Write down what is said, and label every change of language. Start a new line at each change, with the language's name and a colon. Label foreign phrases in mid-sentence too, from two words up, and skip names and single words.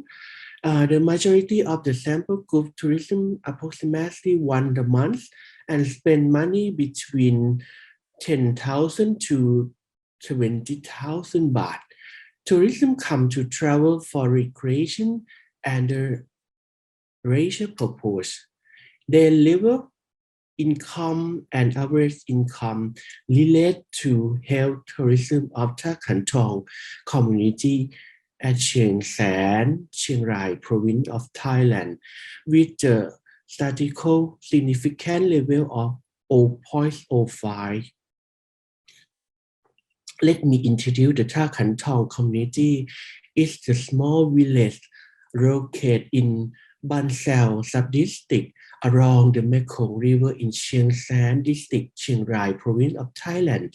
English: The majority of the sample group tourism approximately once a month and spend money between 10,000 to 20,000 baht. Tourism come to travel for recreation and the racial purpose. Their level income and average income relate to health tourism of Ta Kan Thong community at Chiang San, Chiang Rai province of Thailand with a statistical significant level of 0.05. Let me introduce the Ta Kan Thong community. It's the small village located in Ban Sao sub-district along the Mekong River in Chiang San district, Chiang Rai province of Thailand.